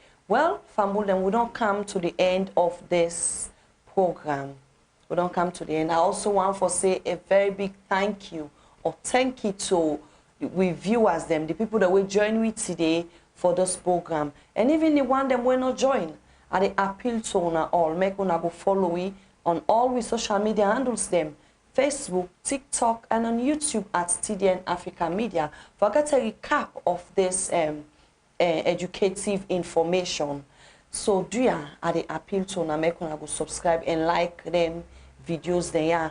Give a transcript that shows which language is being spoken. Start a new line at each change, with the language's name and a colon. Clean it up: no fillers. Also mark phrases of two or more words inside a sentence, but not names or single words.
Nigerian Pidgin: Well, family, we don't come to the end of this program. We don't come to the end. I also want to say a very big thank you to we viewers them, the people that will join with today for this program, and even the one that will not join. I appeal to una all, make una go follow we on all we social media handles them, Facebook, TikTok, and on YouTube at TDN Africa Media for get a recap of this educative information. So do ya I appeal to una make una go subscribe and like them videos there.